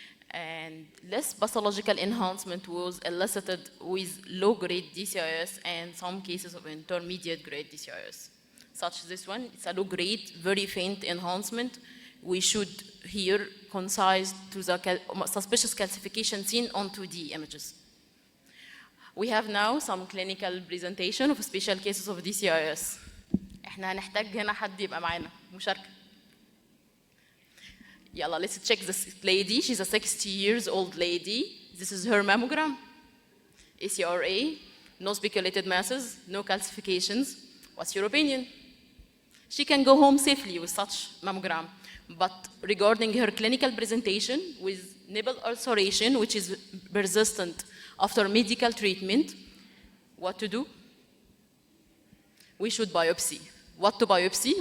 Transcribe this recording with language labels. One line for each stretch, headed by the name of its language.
English: And less pathological enhancement was elicited with low-grade DCIS and some cases of intermediate-grade DCIS. Such as this one, it's a low-grade, very faint enhancement. We should here concise to the suspicious calcification seen on 2D images. We have now some clinical presentation of special cases of DCIS.
Arabic: احنا هنحتاج هنا حد يبقى معانا مشاركة.
English: يلا, let's check this lady. She's a 60 years old lady. This is her mammogram. ACRA, no speculated masses, no calcifications. What's your opinion? She can go home safely with such mammogram. But regarding her clinical presentation with nipple ulceration, which is persistent after medical treatment, what to do? We should biopsy. What to biopsy?